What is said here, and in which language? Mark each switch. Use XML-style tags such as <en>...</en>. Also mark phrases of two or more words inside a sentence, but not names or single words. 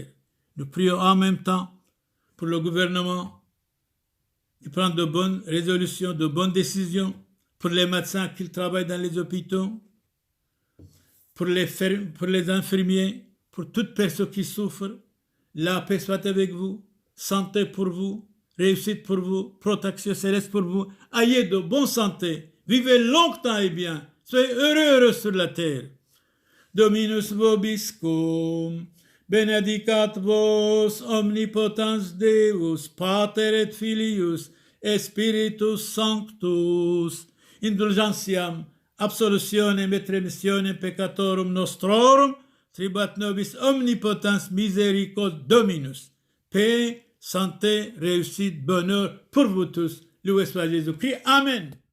<fr>Nous prions en même temps pour le gouvernement qui prend de bonnes résolutions, de bonnes décisions, pour les médecins qui travaillent dans les hôpitaux, pour les infirmiers, pour toute personne qui souffre. La paix soit avec vous, santé pour vous, réussite pour vous, protection céleste pour vous. Ayez de bonne santé, vivez longtemps et bien. Soyez heureux sur la terre.</fr> <la>Dominus vobiscum, benedicat vos omnipotens Deus, Pater et Filius, et Spiritus Sanctus, indulgentiam, absolutione et remissionem peccatorum nostrorum, tribat nobis omnipotens miséricorde Dominus.</la> <fr>Paix, santé, réussite, bonheur pour vous tous. Loué soit Jésus-Christ. Amen.</fr>